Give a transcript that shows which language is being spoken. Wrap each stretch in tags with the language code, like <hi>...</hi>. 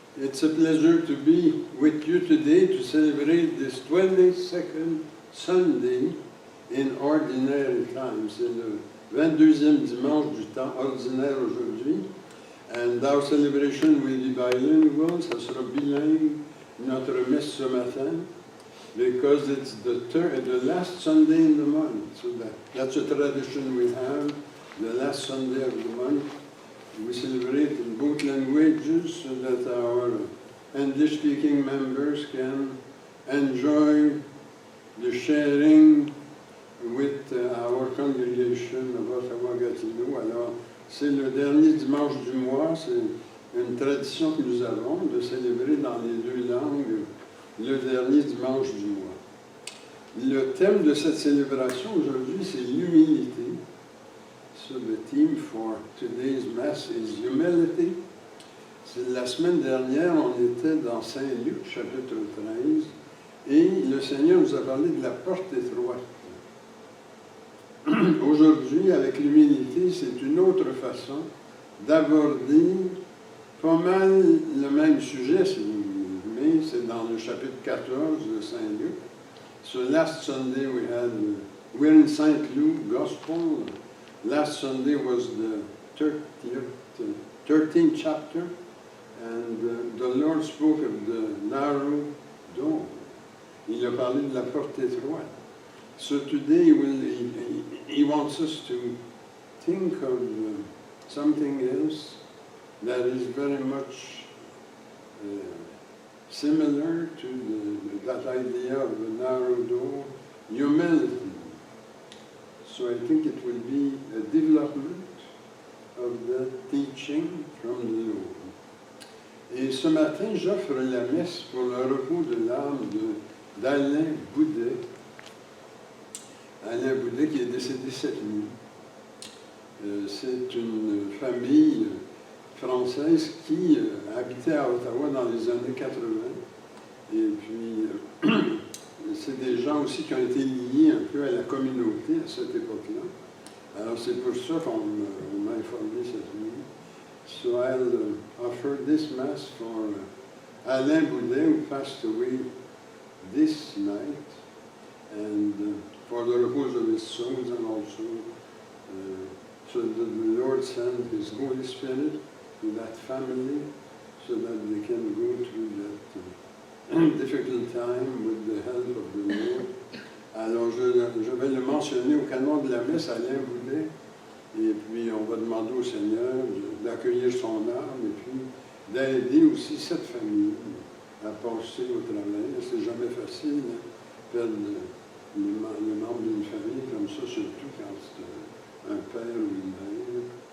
<en>It's a pleasure to be with you today to celebrate this 22nd Sunday in Ordinary Time.</en> <fr>C'est le 22e dimanche du temps ordinaire aujourd'hui.</fr> <en>And our celebration will be bilingual,</en> <fr>ça sera bilingue, notre messe ce matin,</fr> <en>because it's the last Sunday in the month. So that's a tradition we have, the last Sunday of the month. We celebrate in both languages so that our English-speaking members can enjoy the sharing with our congregation of Ottawa-Gatineau.</en> <fr>Alors, c'est le dernier dimanche du mois, c'est une tradition que nous avons de célébrer dans les deux langues le dernier dimanche du mois. Le thème de cette célébration aujourd'hui, c'est l'humilité.</fr> <en>So the theme for today's Mass is humility.</en> <fr>La semaine dernière, on était dans Saint-Luc, chapitre 13, et le Seigneur nous a parlé de la porte étroite. Aujourd'hui, avec l'humilité, c'est une autre façon d'aborder pas mal le même sujet, mais c'est dans le chapitre 14 de Saint-Luc.</fr> <en>So last Sunday we're in St. Luke Gospel. Last Sunday was the 13th chapter, and the Lord spoke of the narrow door.</en> <fr>Il a parlé de la porte étroite.</fr> <en>So today he wants us to think of something else that is very much similar to that idea of the narrow door, humility. So I think it will be a development of the teaching from the Lord.</en> <fr>Et ce matin, j'offre la messe pour le repos de l'âme d'Alain Boudet. Alain Boudet qui est décédé cette nuit. C'est une famille française qui habitait à Ottawa dans les années 80. Et puis, c'est des gens aussi qui ont été liés un peu à la communauté à cette époque-là. Alors c'est pour ça qu'on m'a informé cette nuit.</fr> <en>So I'll offer this Mass for Alain Boudet, who passed away this night, and for the repose of his souls, and also so that the Lord send His Holy Spirit to that family so that they can go through that difficult time with the help of the Lord.</en> <fr>Alors, je vais le mentionner au canon de la messe, Alain Boudet, et puis on va demander au Seigneur d'accueillir son âme et puis d'aider aussi cette famille à passer au travail. C'est jamais facile de perdre le membre d'une famille comme ça, surtout quand c'est un père ou une mère.</fr>